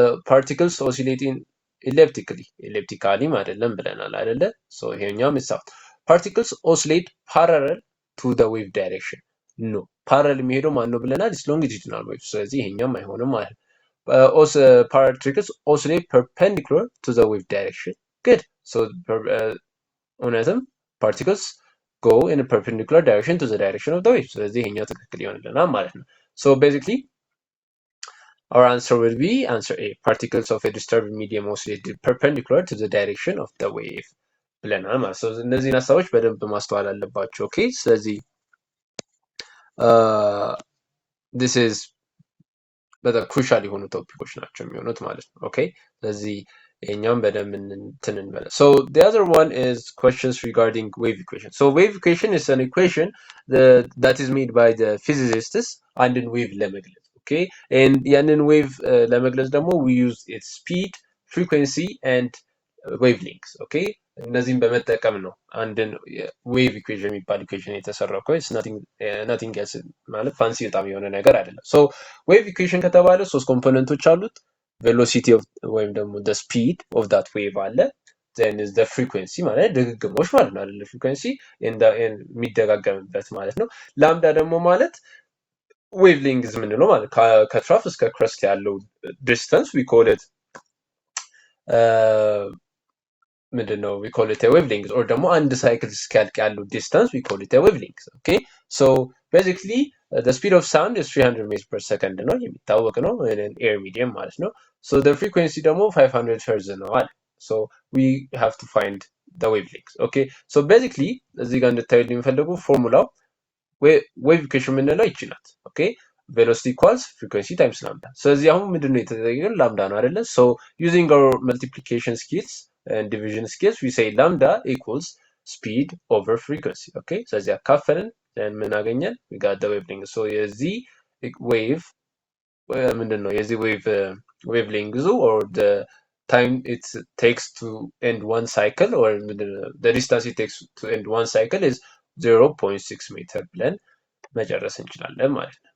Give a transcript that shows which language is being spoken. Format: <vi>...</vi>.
<en>Particles oscillating elliptically</en> <am>አይደለም ብለናል አይደለ?</am> <en>So</en> <am>ይሄኛው</am> <en>is out. Particles oscillate parallel to the wave direction.</en> <am>No, parallel የሚሄደው ማን ነው ብለናል?</am> <en>is longitudinal wave.</en> <am>ስለዚህ ይሄኛው አይሆንም ማለት ነው.</am> <en>Particles oscillate perpendicular to the wave direction. Good. So</en> <am>እውነትም</am> <en>particles go in a perpendicular direction to the direction of the wave.</en> <am>ስለዚህ ይሄኛው ትክክል ይሆንልናል ማለት ነው.</am> <en>So basically our answer will be answer A. Particles of a disturbed medium oscillate perpendicular to the direction of the wave</en> <am>ብለናል ማለት ነው. እነዚህን ሀሳቦች በደንብ ማስተዋል አለባቸው. ኦኬ ስለዚህ</am> <en>this is</en> <am>በጣም ክሩሻል የሆኑ ቶፒኮች ናቸው የሚሆኑት ማለት ነው. ኦኬ ስለዚህ ይሄኛውን በደንብ እንትን እንበለ.</am> <en>So the other one is questions regarding wave equation. So wave equation is an equation that is made by the physicists</en> <am>አንድን ዌቭ ለመግለጽ.</am> <en>Okay, and</en> <am>ያንን ዌቭ ለመግለጽ ደግሞ</am> <en>we use its speed, frequency and wavelengths.</en> <am>Okay, እነዚህን በመጠቀም ነው አንድን ዌቭ ኢኩዌሽን የሚባል ኢኩዌሽን የተሰራው።</am> <en>it's nothing else</en> <am>ማለት ፋንሲ በጣም የሆነ ነገር አይደለም። So ዌቭ ኢኩዌሽን ከተባለ ሶስት ኮምፖነንቶች አሉት።</am> <en>velocity of</en> <am>ወይም ደግሞ</am> <en>the speed of that wave</en> <am>አለ።</am> <en>then is the frequency</en> <am>ማለት ድግግሞሽ ማለት ነው አይደል? frequency የሚደጋገምበት ማለት ነው። ላምዳ ደግሞ ማለት ዌቭ ሌንግዝ ምንለው ማለት ከትራፍ እስከ ክረስት ያለው</am> <en>distance we call it</en> <am>ምንድነው</am> <en>we call it a wavelength, or</en> <am>ደግሞ አንድ ሳይክል እስኪያልቅ ያለው</am> <en>distance we call it a wavelength. Okay, so basically the speed of sound is 300 meters per second</en> <am>ነው የሚታወቅ ነው</am> <en>in an air medium</en> <am>ማለት ነው.</am> <en>So the frequency</en> <am>ደግሞ</am> <en>500 hertz</en> <am>ነው አለ.</am> <en>So we have to find the wavelength. Okay, so basically</en> <am>እዚህ ጋር እንድታዩልኝ የሚፈልገው ፎርሙላው</am> <en>wave equation</en> <am>የምንለው ይቺ ናት.</am> <en>Okay, velocity equals frequency times lambda.</en> <am>ስለዚህ አሁን ምንድነው የተጠየቀው ላምዳ ነው አይደለ?</am> <en>So using our multiplication skills and division skills we say lambda equals speed over frequency.</en> <am>Okay, ስለዚህ አካፈልን ምን አገኘን?</am> <en>we got the wavelength. So</en> <am>የዚህ</am> <en>wave</en> <am>ምንድነው የዚህ</am> <en>wave length or the time it takes to end one cycle, or the distance it takes to end one cycle is 0.6 meter</en> <am>ብለን መጨረስ እንችላለን ማለት ነው.</am>